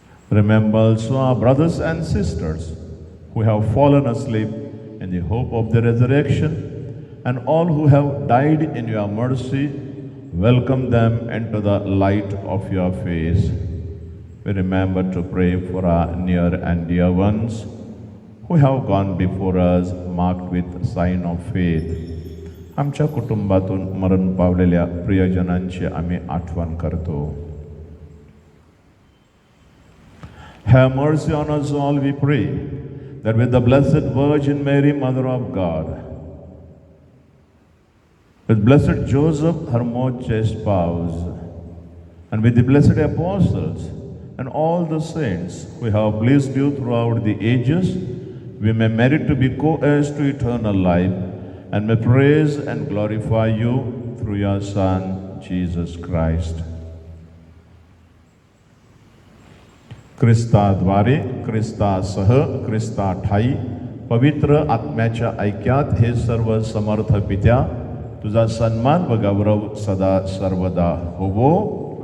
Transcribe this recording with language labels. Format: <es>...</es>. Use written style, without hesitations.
<en>Remember also our brothers and sisters who have fallen asleep in the hope of the resurrection, and all who have died in your mercy. Welcome them into the light of your face. We remember to pray for our near and dear ones who have gone before us, marked with sign of faith.</en> <mr>आमच्या कुटुंबातून मरण पावलेल्या प्रियजनांची आम्ही आठवण करतो.</mr> <en>Have mercy on us all, we pray, that with the Blessed Virgin Mary, Mother of God, with Blessed Joseph, her most chaste spouse, and with the blessed apostles and all the saints who have pleased you throughout the ages, we may merit to be co-heirs to eternal life, and may praise and glorify you through your Son, Jesus Christ.</en> <mr>ख्रिस्ताद्वारे, ख्रिस्तासह, ख्रिस्ताठाई पवित्र आत्म्याच्या ऐक्यात हे सर्व समर्थ पित्या, तुझा सन्मान व गौरव सदा सर्वदा होवो.</mr>